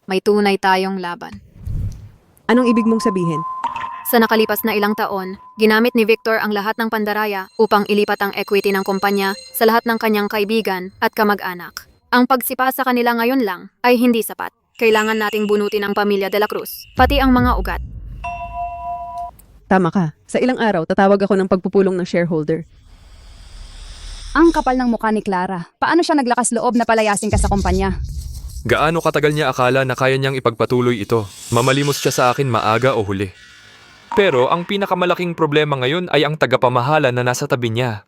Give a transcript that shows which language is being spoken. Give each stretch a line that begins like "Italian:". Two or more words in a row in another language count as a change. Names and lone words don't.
Filipino: May tunay tayong laban. Anong ibig mong sabihin? Sa nakalipas na ilang taon, ginamit ni Victor ang lahat ng pandaraya upang ilipat ang equity ng kumpanya sa lahat ng kanyang kaibigan at kamag-anak. Ang pagsipa sa kanila ngayon lang ay hindi sapat. Kailangan nating bunutin ang pamilya de la Cruz, pati ang mga ugat. Tama ka. Sa ilang araw, tatawag ako ng pagpupulong ng shareholder. Ang kapal ng mukha ni Clara. Paano siya naglakas loob na palayasin ka sa kumpanya? Gaano katagal niya akala na kaya niyang ipagpatuloy ito? Mamalimos siya sa akin maaga o huli. Pero ang pinakamalaking problema ngayon ay ang tagapamahala na nasa tabi niya.